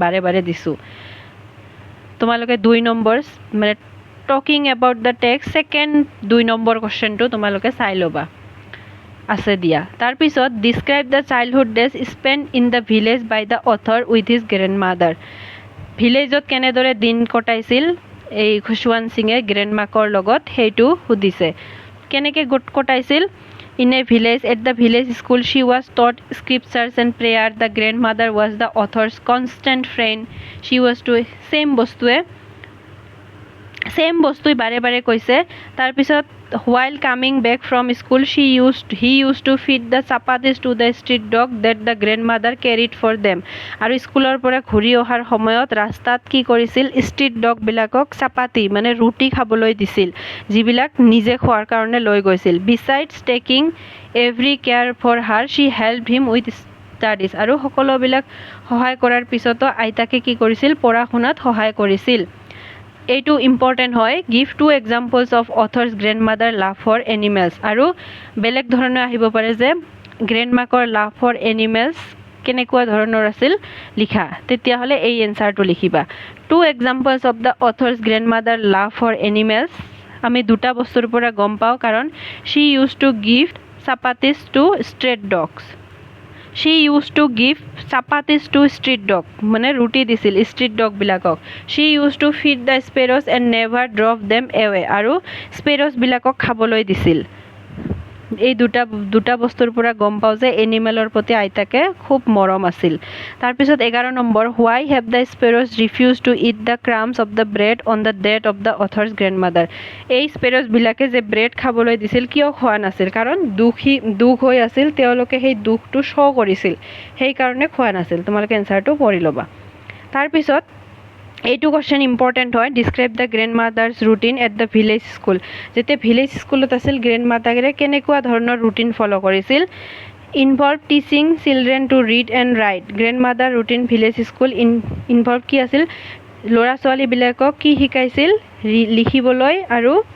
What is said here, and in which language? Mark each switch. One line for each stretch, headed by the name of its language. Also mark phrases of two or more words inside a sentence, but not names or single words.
Assamese: বাৰে বাৰে দিছোঁ তোমালোকে 2 নম্বৰ মানে
English: talking about the text second
Assamese: 2 নম্বৰ কুৱেশ্যনটো তোমালোকে চাই ল'বা আছে দিয়া তাৰপিছত
English: describe the childhood days spend in the village by the author with his grand mother
Assamese: ভিলেজত কেনেদৰে দিন কটাইছিল এই খুশৱান্ত সিঙে গ্ৰেণ্ড মাকৰ লগত সেইটো সুধিছে কেনেকৈ কটাইছিল
English: In a village, at the village school, she was taught scriptures and prayer.
Assamese: The grandmother was the author's constant friend.
English: She was to same
Assamese: বস্তুই বাৰে বাৰে কৈছে তাৰপিছত
English: while coming back from school he used to feed the chapatis to the street dog that the grandmother carried for them
Assamese: আৰু স্কুলৰ পৰা ঘূৰি অহাৰ সময়ত ৰাস্তাত কি কৰিছিল
English: ষ্ট্ৰীট
Assamese: ডগ বিলাকক চাপাতি মানে ৰুটি খাবলৈ দিছিল যিবিলাক নিজে খোৱাৰ কাৰণে লৈ গৈছিল
English: besides taking every care for her she helped him with studies
Assamese: আৰু সকলোবিলাক সহায় কৰাৰ পিছতো আইতাকে কি কৰিছিল পঢ়া শুনাত সহায় কৰিছিল এইটো ইম্পৰ্টেণ্ট হয়
English: give 2 examples of author's grandmother love for animals
Assamese: আৰু বেলেগ ধৰণে আহিব পাৰে যে গ্ৰেণ্ডমাকৰ
English: love for animals
Assamese: কেনেকুৱা ধৰণৰ আছিল লিখা তেতিয়াহ'লে এই এনচাৰটো লিখিবা
English: 2 examples of the author's grandmother love for animals
Assamese: আমি দুটা বস্তুৰ পৰা গম পাওঁ কাৰণ
English: she use to give chapatis to street dogs She used to give chapatis to street dog
Assamese: মানে ৰুটি দিছিল
English: street dog বিলাকক She used to feed the sparrows and never drove them away
Assamese: আৰু sparrows বিলাকক খাবলৈ দিছিল এই দুটা বস্তুৰ পৰা গম পাওঁ যে এনিমেলৰ প্ৰতি আইতাকে খুব মৰম আছিল তাৰপিছত 11 নম্বৰ
English: why have the sparrows refused to eat the crumbs of the bread on the death of the author's grandmother
Assamese: এই sparrows বিলাকে যে ব্ৰেড খাবলৈ দিছিল কিয় খোৱা নাছিল কাৰণ দুখ হৈ আছিল তেওঁলোকে সেই দুখটো শ্ব' কৰিছিল সেই কাৰণে খোৱা নাছিল তোমালোকে এনসাৰটো পঢ়ি ল'বা তাৰপিছত এইটো কোৱেশ্চন ইম্পৰ্টেণ্ট হয়
English: describe the grandmother's routine at the village school
Assamese: যেতিয়া ভিলেজ স্কুলত আছিল গ্ৰেণ্ডমাদাৰে কেনেকুৱা ধৰণৰ ৰুটিন ফ'ল' কৰিছিল
English: involve teaching children to read and write grandmother routine village school involve
Assamese: কি আছিল ল'ৰা ছোৱালীবিলাকক কি শিকাইছিল লিখিবলৈ আৰু